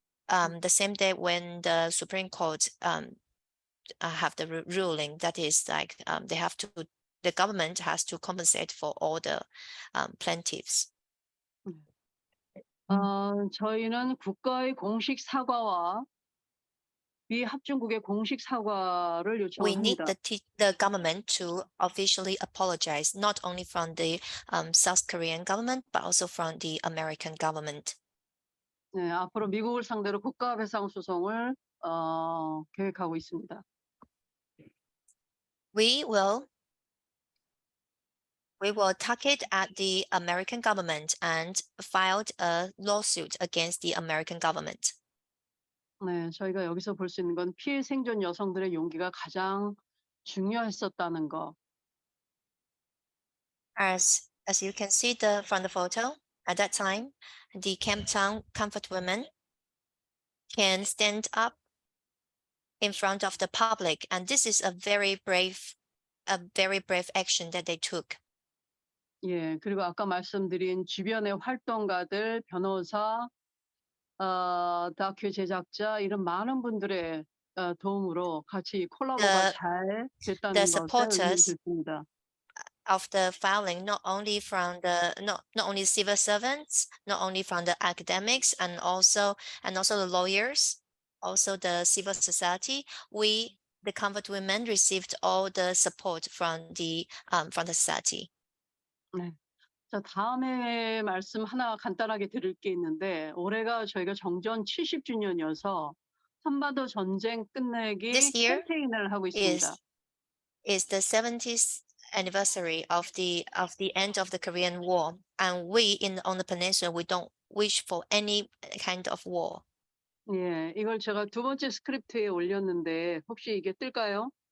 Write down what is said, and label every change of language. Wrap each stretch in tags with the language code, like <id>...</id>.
<en>the same day when the Supreme Court have the ruling, that is like the government has to compensate for all the plaintiffs.</en> <ko>저희는 국가의 공식 사과와 비합중국의 공식 사과를</ko> <en>We need</en> <ko>요청합니다.</ko> <en>the government to officially apologize, not only from the South Korean government, but also from the American government.</en> <ko>네, 앞으로 미국을 상대로 국가배상 소송을 계획하고 있습니다.</ko> <en>We will target at the American government and filed a lawsuit against the American government.</en> <ko>네, 저희가 여기서 볼 수 있는 건 피해 생존 여성들의 용기가 가장 중요했었다는 거.</ko> <en>As you can see from the photo, at that time, the Camptown comfort women can stand up in front of the public, and this is a very brave action that they took.</en> <ko>예, 그리고 아까 말씀드린 주변의 활동가들, 변호사, 다큐 제작자 이런 많은 분들의 도움으로 같이 콜라보가 잘 됐다는 것에 의미를 두습니다.</ko> <en>Of the filing, not only from not only civil servants, not only from the academics, and also the lawyers, also the civil society, the comfort women received all the support from the society.</en> <ko>네. 자, 다음에 말씀 하나 간단하게 드릴 게 있는데, 올해가 저희가 정전 70주년이어서 한반도 전쟁 끝내기 캠페인을 하고 있습니다.</ko> <en>is the 70th anniversary of the end of the Korean War, and we on the peninsula, we don't wish for any kind of war.</en> <ko>예, 이걸 제가 두 번째 스크립트에 올렸는데 혹시 이게 뜰까요?</ko>